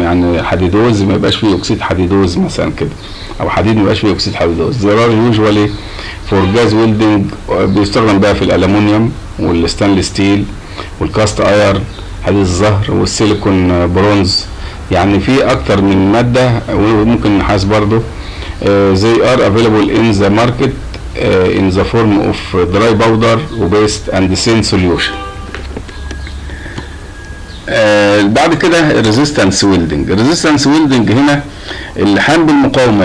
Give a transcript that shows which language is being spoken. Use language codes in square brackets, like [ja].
[ar] يعني حديدوز ما يبقاش فيه اكسيد حديدوز مثلا كده، او حديد ما يبقاش فيه اكسيد حديدوز. [en] there are usually for gas welding [ar] بيستخدم بقى في الالومنيوم والستانلس ستيل والكاست ايرن، حديد الزهر والسيليكون برونز. يعني في اكتر من ماده، وممكن نحاس برضو. [en] they are available in the market in the form of dry powder وبيست and thin solution. [ar] بعد كده resistance welding. resistance welding هنا اللحام بالمقاومه.